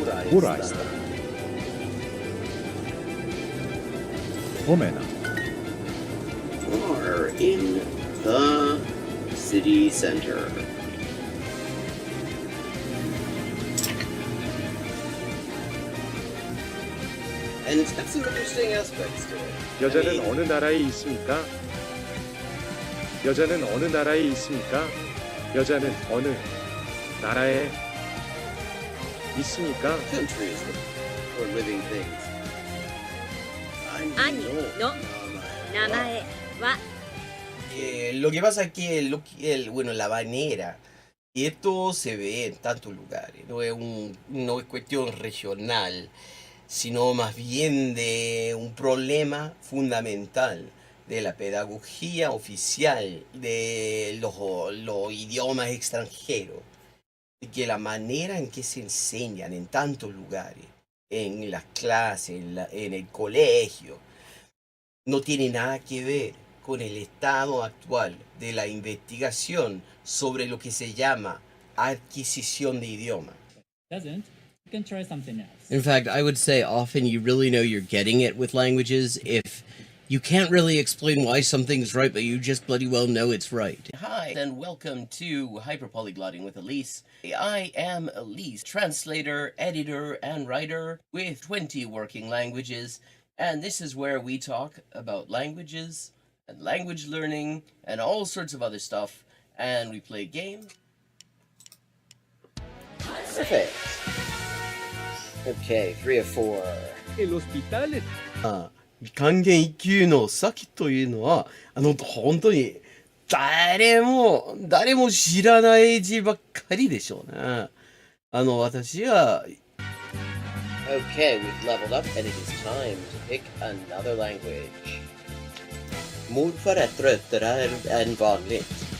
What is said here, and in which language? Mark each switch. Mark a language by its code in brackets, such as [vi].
[fi] Puraista. Omena. [en] in the city center. And it's got some interesting aspects to it. [ko] 여자는 어느 나라에 있습니까? 여자는 어느 나라에 있습니까? 여자는 어느 나라에 있습니까? [en] Countries or living things. [ja] 兄の名前は [es] Lo que pasa es que bueno, la manera, y esto se ve en tantos lugares, no es cuestión regional, sino más bien de un problema fundamental de la pedagogía oficial de los idiomas extranjeros, y que la manera en que se enseñan en tantos lugares, en las clases, en el colegio, no tiene nada que ver con el estado actual de la investigación sobre lo que se llama adquisición de idioma. [en] Doesn't, you can try something else. In fact, I would say often you really know you're getting it with languages if you can't really explain why something's right, but you just bloody well know it's right. Hi, and welcome to Hyperpolyglotting with Elise. I am Elise, translator, editor, and writer with 20 working languages, and this is where we talk about languages and language learning and all sorts of other stuff, and we play games. Perfect. Okay, 3 of 4. [es] El hospital [ja] 還元一級の先というのは、本当に誰も知らない字ばっかりでしょうね。私は [en] Okay, we've leveled up and it is time to pick another language. [sv] Morfar är tröttare än vanligt.